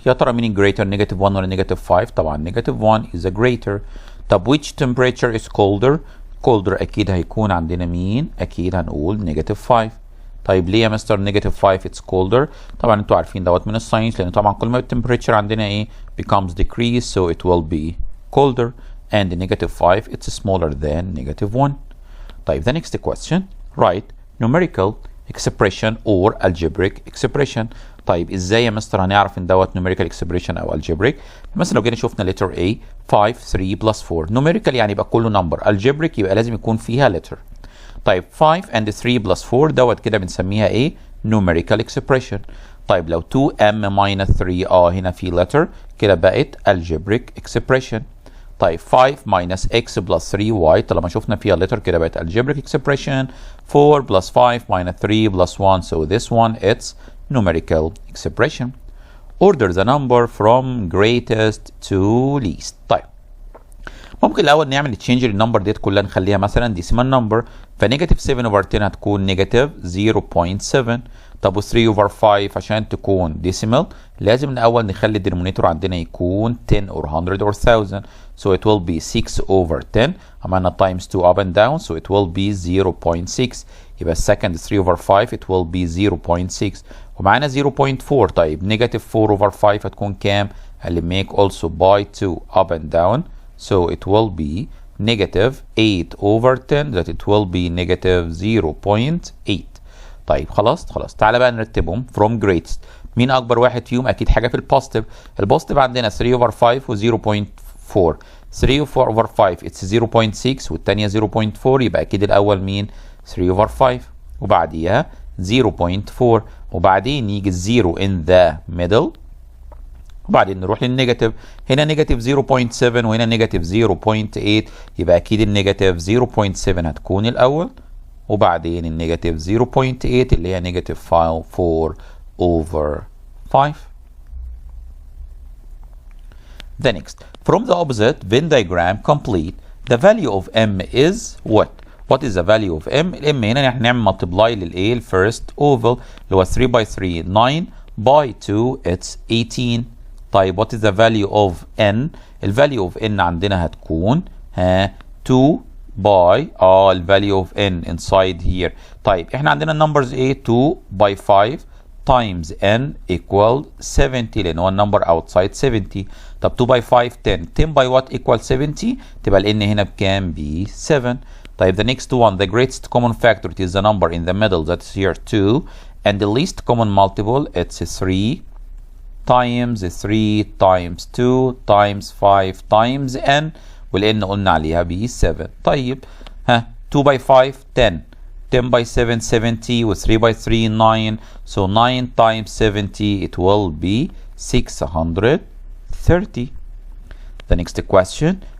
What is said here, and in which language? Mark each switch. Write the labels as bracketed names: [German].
[Arabic] يا ترى مين greater -1 ولا -5؟ طبعا -1 [English] is a greater. [Arabic] طب [English] which temperature is colder؟ [Arabic] colder أكيد هيكون عندنا مين؟ أكيد هنقول -5. طيب ليه يا مستر -5 [English] it's colder؟ [Arabic] طبعا انتوا عارفين دوت من الساينس، لان طبعا كل ما التمبريتشر عندنا ايه [English] becomes decrease so it will be colder and -5 it's smaller than -1. طيب the next question, write numerical expression or algebraic expression. [Arabic] طيب ازاي يا مستر هنعرف ان دوت numerical expression او algebraic؟ مثلا لو جينا شفنا letter A 5 3 plus 4 numerical يعني يبقى كله number، algebraic يبقى لازم يكون فيها letter. طيب 5 and 3 plus 4 دوت كده بنسميها ايه؟ numerical expression. طيب لو 2m minus 3 هنا في letter كده بقت algebraic expression. طيب 5 minus x plus 3y طالما شفنا فيها letter كده بقت algebraic expression. [English] 4 plus 5 minus 3 plus 1 so this one it's numerical expression. Order the number from greatest to least. [Arabic] طيب ممكن الاول نعمل تشينج للنمبر ديت كلها نخليها مثلا ديسيمال نمبر، فنيجاتيف 7 اوفر 10 هتكون نيجاتيف 0.7. طب و3 اوفر 5 عشان تكون ديسيمال لازم الاول نخلي الدينومينيتور عندنا يكون [English] 10 or 100 or 1000 so it will be 6 over 10. [Arabic] عملنا [English] times 2 up and down so it will be 0.6. [Arabic] يبقى السكند [English] 3 over 5 it will be 0.6 [Arabic] ومعانا 0.4. طيب نيجاتيف 4 over 5 هتكون كام؟ اللي [English] make also by 2 up and down so it will be negative 8 over 10 that it will be negative 0.8. [Arabic] طيب خلاص تعالى بقى نرتبهم [English] from greatest. [Arabic] مين اكبر واحد فيهم؟ اكيد حاجه في البوزيتيف. البوزيتيف عندنا 3 over 5 و 0.4. [English] 3 over 5 it's 0.6 [Arabic] والثانيه 0.4 يبقى اكيد الاول مين؟ 3 over 5 وبعديها 0.4 وبعدين يجي الزيرو [English] in the middle [Arabic] وبعدين نروح للنيجاتيف. هنا نيجاتيف 0.7 وهنا نيجاتيف 0.8 يبقى اكيد النيجاتيف 0.7 هتكون الاول وبعدين النيجاتيف 0.8 اللي هي نيجاتيف 4 over 5. [English] The next, from the opposite Venn diagram complete the value of m is what? What is the value of m؟ [Arabic] الام هنا احنا نعمل [English] multiply [Arabic] للايه؟ [English] الفيرست اوفل [Arabic] اللي هو [English] 3 by 3 9 by 2 it's 18. طيب what is the value of n؟ ال value of n [Arabic] عندنا هتكون [English] 2 by ال value of n inside here. طيب [Arabic] احنا عندنا النمبرز ايه؟ [English] 2 by 5 times n equal 70 [Arabic] لان هو [English] النمبر outside 70. [Arabic] طب 2 by 5 10 [English] 10 by what equal 70 [Arabic] تبقى ال n هنا بكام؟ ب 7. [English] طيب the next one the greatest common factor it is the number in the middle that's here 2 and the least common multiple it's 3 times 3 times 2 times 5 times n [Arabic] والn قلنا عليها ب 7. [English] طيب 2 by 5 10 10 by 7 70 و 3 by 3 9 so 9 times 70 it will be 630. The next question.